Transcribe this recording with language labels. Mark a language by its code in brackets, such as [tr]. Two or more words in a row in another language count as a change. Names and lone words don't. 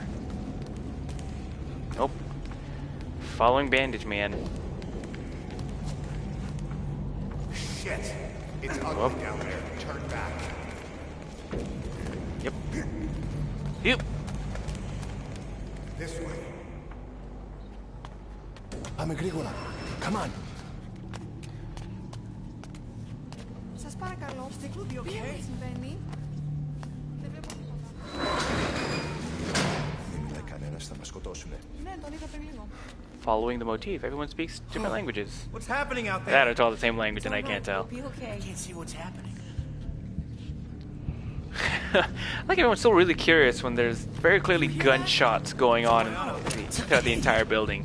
[en] Nope. Following Bandage Man. Shit! It's ugly down there. Turn back. Yep. Yep. This way. [el] Πάμε γρήγορα. [en] Come on. [el] Σας παρακαλώ, τι συμβαίνει? Δεν βλέπω τίποτα. Μην μιλάει κανένας, θα μας σκοτώσουνε. Ναι, τον είδα πριν λίγο. [en] Following the motif. Everyone speaks different languages. What's happening out there? That it's all the same language and I can't tell. Be okay. I can't see what's happening. Like everyone's still really curious when there's very clearly gunshots going on throughout the entire building.